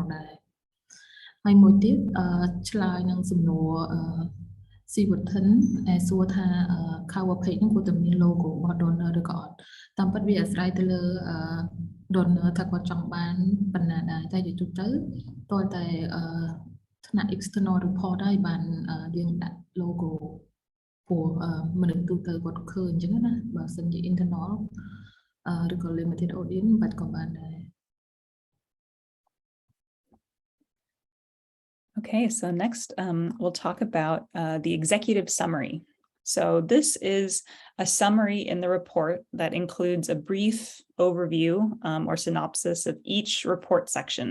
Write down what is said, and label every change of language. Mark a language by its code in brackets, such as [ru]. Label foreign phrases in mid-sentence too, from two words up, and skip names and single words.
[km] ដែរហើយមួយទៀតឆ្លើយនឹងសំណួរស៊ីវត្ថិនសួរថា [en] cover page [km] ហ្នឹងគួរតែមាន logo របស់ donor ឬក៏អត់តាមពិតវាអាស្រ័យទៅលើ donor ថាគាត់ចង់បានប៉ុណ្ណាដែរតែជាទូទៅតើតែថ្នាក់ [en] external report [km] ហើយបានយើងដាក់ logo ព្រោះមនុស្សទូទៅគាត់ឃើញអញ្ចឹងណាបើសិនជា internal ឬក៏ [en] limited audience [km] បាត់ក៏បានដែរ [en] Okay, so next we'll talk about the executive summary. So this is a summary in the report that includes a brief overview or synopsis of each report section.